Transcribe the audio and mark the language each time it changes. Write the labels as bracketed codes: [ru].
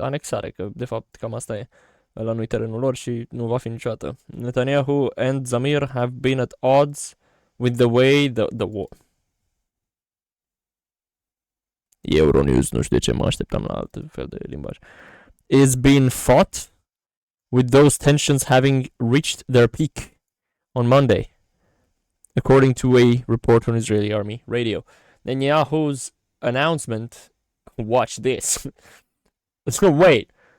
[ro] Anexare, că de fapt cam asta e. Ăla nu-i terenul lor și nu va fi niciodată. [en] Netanyahu and Zamir have been at odds with the way the war. [ro] Euronews, nu știu de ce mă așteptam la alt fel de limbaj. [en] Is being fought, with those tensions having reached their peak on Monday, according to a report on Israeli Army radio. Netanyahu's announcement, watch this. Let's go, wait.